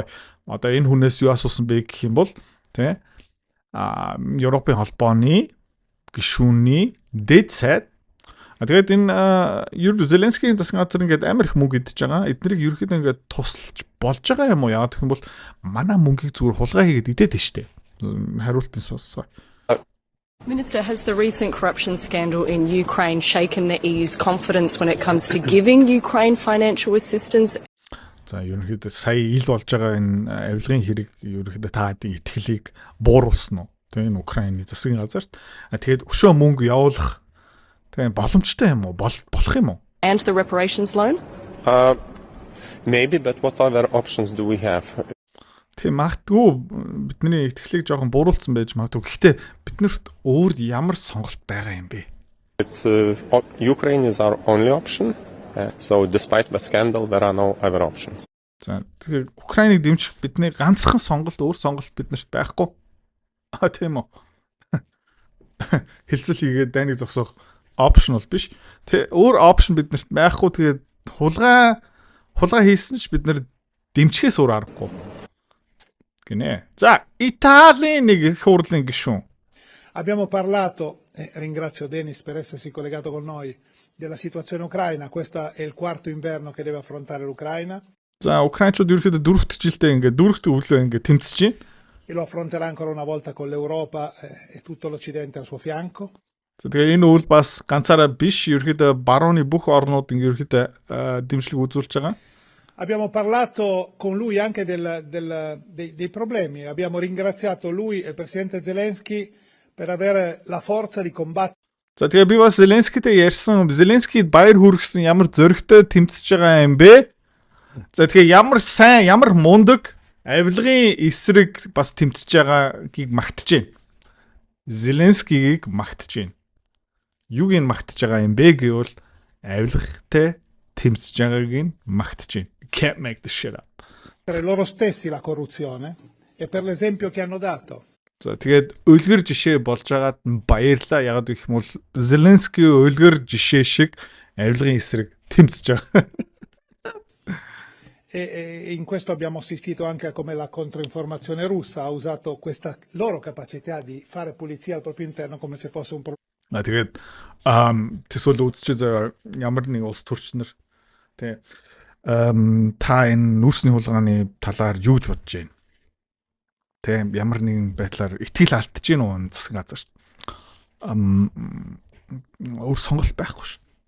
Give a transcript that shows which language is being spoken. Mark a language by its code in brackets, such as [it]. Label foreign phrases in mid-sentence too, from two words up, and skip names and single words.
[mn] Одоо энэ хүнээс юу асуусан бэ гэх юм бол тэ Европын холбооны гишүүний дэд сайд. Тэгээд энэ Зеленскийн засгийн газар ингээд амар их мөнгө идэж байгаа. Эднэрийг ерөөхдөө ингээд тусалж болж байгаа юм уу? Яагаад гэх юм бол манай мөнгийг зүгээр хулгай хийгээд идээд нь штэ. Хариултын сонссоо. [en] Minister, has the recent corruption scandal in Ukraine shaken the EU's confidence when it comes to giving Ukraine financial assistance? [mn] За ерөнхийдөө сая ил болж байгаа энэ авилгын хэрэг ерөнхийдөө та хэдийн итгэлийг бууруулсан уу? Тэгээ энэ Украины засгийн газарт тэгээд өшөө мөнгө явуулах тэгээ боломжтой юм уу? Болох юм уу? [en] And the reparations loan? Maybe, but what other options do we have? [mn] Тэг магадгүй бидний итгэлийг жоохон бууруулсан байж магадгүй. Гэхдээ биднэрт өөр ямар сонголт байгаа юм бэ? [en] It's Ukraine is our only option. So despite the scandal there are no other options. [mn] За тэгэхээр Украиныг дэмжих бидний ганцхан сонголт өөр сонголт биднэрт байхгүй. Тийм үү. Хэлцэл хийгээд дайныг зогсоох optional биш. Тэ өөр option биднэрт байхгүй. Тэгээд хулгай хийсэн ч бид нар дэмжихээс өөр аргагүй. Гинэ. За Италийн нэг их хурлын гишүүн. [it] Abbiamo parlato, ringrazio Denis per essersi collegato con noi, della situazione ucraina. Questo è il quarto inverno che deve affrontare l'Ucraina. [mn] За Украинчууд ерөөхдөө дөрөвт жилдээ ингээд дөрөвт өглөө ингээд тэмцэж байна. [it] E lo affronterà ancora una volta con l'Europa e tutto l'Occidente al suo fianco. [mn] Тэгээ энэ үйл бас ганцаараа биш, ерөөхдөө барууны бүх орнууд ингээд ерөөхдөө дэмжлэг үзүүлж байгаа. [it] Abbiamo parlato con lui anche dei problemi. Abbiamo ringraziato lui e il presidente Zelensky per avere la forza di combattere. [mn] За тэгээ би бас Зеленскийтэй ярьсан. Зеленскийд баяр хүргэсэн ямар зөрөгтэй тэмцэж байгаа юм бэ? За тэгээ ямар сайн, ямар мундаг авилгын эсрэг бас тэмцэж байгаагийг магтаж байна. Зеленскийгийг магтаж байна. Юуг нь магтаж байгаа юм бэ гэвэл авилгатай тэмцэж байгааг нь магтаж байна. [en] Can't make this shit up. [it] Per loro stessi la corruzione e per l'esempio che hanno dato. [mn] За тэгээд үлгэр жишээ болж байгаад баярлаа. Ягаад гэх юм бол Зеленский үлгэр жишээ шиг авилгын эсрэг тэмцэж байгаа. [it] E in questo abbiamo assistito anche a come la controinformazione russa ha usato questa loro capacità di fare pulizia al proprio interno come se fosse un problema. [mn] Тэгээд төсөөл үзчихээ ямар нэг улс төрчнөр тэ та энэ нүүрсний хулгайны талаар юу гэж бодож байна? Тэ ямар нэгэн байдлаар итгэл алдчихж гин үү засгийн газарт. Өөр сонголт байхгүй шүү.